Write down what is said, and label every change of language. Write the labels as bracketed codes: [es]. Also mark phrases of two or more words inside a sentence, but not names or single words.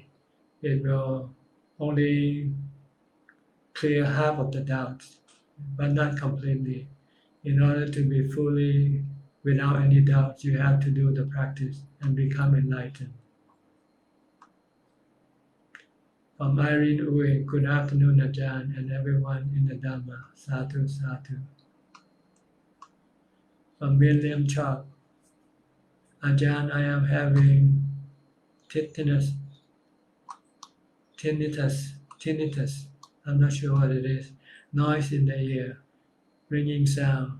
[en] It will only clear half of the doubts, but not completely. In order to be fully without any doubts, you have to do the practice and become enlightened. From Irene Uwe, good afternoon, Ajahn, and everyone in the Dhamma. [pi] Sadhu, sadhu. [en] From William Chok, Ajahn, I am having tinnitus tinnitus. I'm not sure what it is. Noise in the ear, ringing sound.